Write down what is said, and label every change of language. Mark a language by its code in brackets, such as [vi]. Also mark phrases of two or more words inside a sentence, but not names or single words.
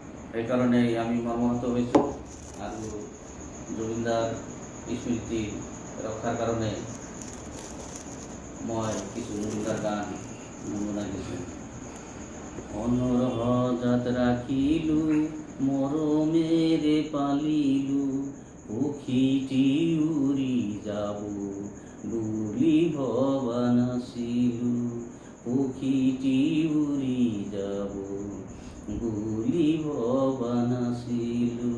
[bn] এই কারণেই আমি মর্মাহত হয়েছি। আর জুবিনদার স্মৃতি রক্ষার কারণে [as] মই কিছু জুবিনদার গান গুনগুনাই দিছি। অনরহ জাত রাখিলু মরমেরে পালিলু, পক্ষীটি উড়ি যাব বুলি ভবা নাছিলু, পক্ষীটি উড়ি যাব বুলি ভবা নাছিলু।